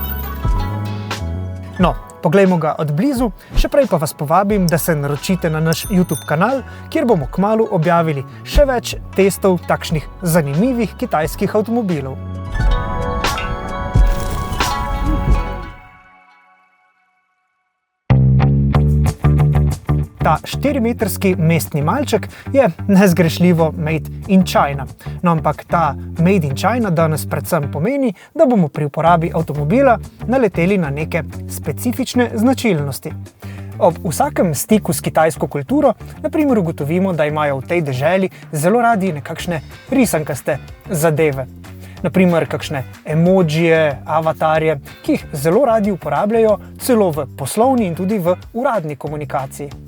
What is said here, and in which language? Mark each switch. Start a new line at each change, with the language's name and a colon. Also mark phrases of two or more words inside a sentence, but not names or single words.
Slovenian: No, poglejmo ga od blizu, še prej pa vas povabim, da se naročite na naš YouTube kanal, kjer bomo kmalu objavili še več testov takšnih zanimivih kitajskih avtomobilov. Ta 4-metrski mestni malček je nezgrešljivo
English: made in China.
Slovenian: No, ampak ta
English: made in China
Slovenian: danes predvsem pomeni, da bomo pri uporabi avtomobila naleteli na neke specifične značilnosti. Ob vsakem stiku s kitajsko kulturo, na primer, ugotovimo, da imajo v tej deželi zelo radi nekakšne risankaste zadeve. Naprimer, kakšne emojije, avatarje, ki jih zelo radi uporabljajo celo v poslovni in tudi v uradni komunikaciji.